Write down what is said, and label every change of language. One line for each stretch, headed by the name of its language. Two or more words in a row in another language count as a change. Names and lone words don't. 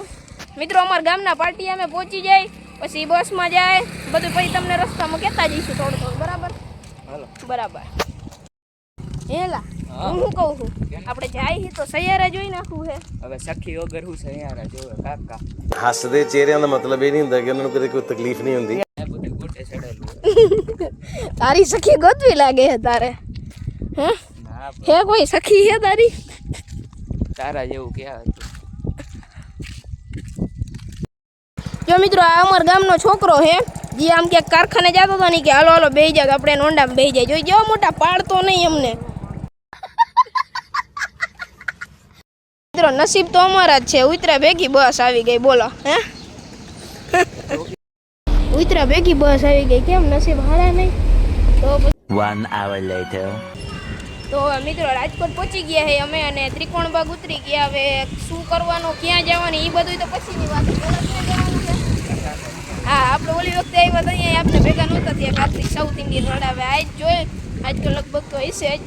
Gujarati: મિત્રો અમારા ગામના પાર્ટી અમે પહોંચી જાય પછી બસમાં જાય બધું, પછી તમને રસ્તામાં કહેતા જઈશું થોડું. બરાબર હેલા હું કહું છું, આપણે જાય તો સૈયારા જોઈ નાખવું છે. હવે સખી વગર હું સૈયારા જોવે કાકા.
Punjabi: હੱਸਦੇ ਚਿਹਰਿਆਂ ਦਾ ਮਤਲਬ ਇਹ ਨਹੀਂ ਹੁੰਦਾ ਕਿ ਉਹਨਾਂ ਨੂੰ ਕਦੇ ਕੋਈ તકલીફ નહીં ਹੁੰਦੀ.
Gujarati: બધું ગોટે ચડેલું. તારી સખી ગોતવી લાગે છે તારે? હે કોઈ સખી છે તારી? તારા જેવું ક્યાં હતું? જો મિત્રો, આ અમારા ગામનો છોકરો છે જે આમ ક્યાંક કારખાને જતો હતો ને કે હાલો હાલો બેસી જાય, આપણે નોંડામાં બેસી જાય. જોઈ જેવા મોટા પાડતો નહીં અમને. મિત્રો નસીબ તો અમારા જ છે. ઉતરા ભેગી બસ આવી ગઈ, બોલો. હે ઉતરા ભેગી બસ આવી ગઈ, કેમ નસીબ હારા નહીં? તો
English: 1 hour later.
Gujarati: તો મિત્રો રાજકોટ પહોંચી ગયા છે અમે, અને ત્રિકોણબાગ ઉતરી ગયા. હવે શું કરવાનું, ક્યાં જવાનું, એ બધું તો પછીની વાત. હા, આપણે ઓલી વખતે આવ્યા તો અહીંયા આપણે ભેગા નહોતા ત્યાં કાર્તિક સાઉથ ઇન્ડિયન વાળા. હવે આજ જોઈ, આજ તો લગભગ તો હશે જ.